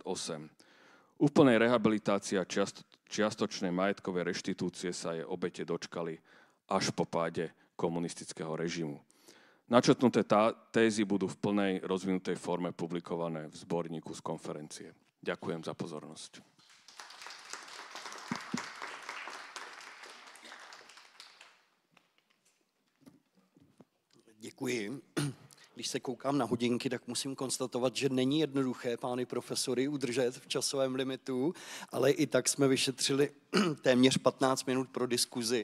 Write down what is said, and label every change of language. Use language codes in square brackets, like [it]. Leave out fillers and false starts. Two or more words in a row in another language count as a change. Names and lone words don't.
[sk] Úplnej rehabilitácie a čiastočnej majetkovej reštitúcie sa jej obete dočkali až po páde komunistického režimu. Načrtnuté tézy budú v plnej rozvinutej forme publikované v zborníku z konferencie. Ďakujem za pozornosť. [cs] Děkuji. Když se koukám na hodinky, tak musím konstatovat, že není jednoduché pány profesory udržet v časovém limitu, ale i tak jsme vyšetřili téměř 15 minut pro diskuzi.